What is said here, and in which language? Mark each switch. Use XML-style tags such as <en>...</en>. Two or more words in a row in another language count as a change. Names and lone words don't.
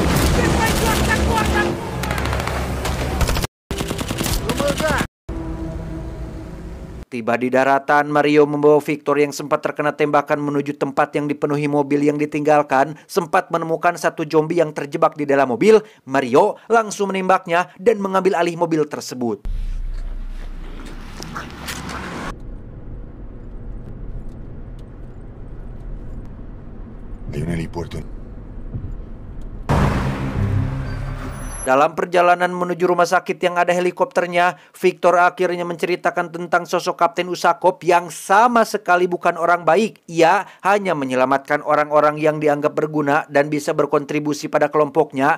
<id>Tiba di daratan, Mario membawa Victor yang sempat terkena tembakan menuju tempat yang dipenuhi mobil yang ditinggalkan. Sempat menemukan satu zombie yang terjebak di dalam mobil. Mario langsung menembaknya dan mengambil alih mobil tersebut.</id> <es>De un helipuerto.</es> <id>Dalam perjalanan menuju rumah sakit yang ada helikopternya, Victor akhirnya menceritakan tentang sosok Kapten Usakov yang sama sekali bukan orang baik. Ia hanya menyelamatkan orang-orang yang dianggap berguna dan bisa berkontribusi pada kelompoknya.</id>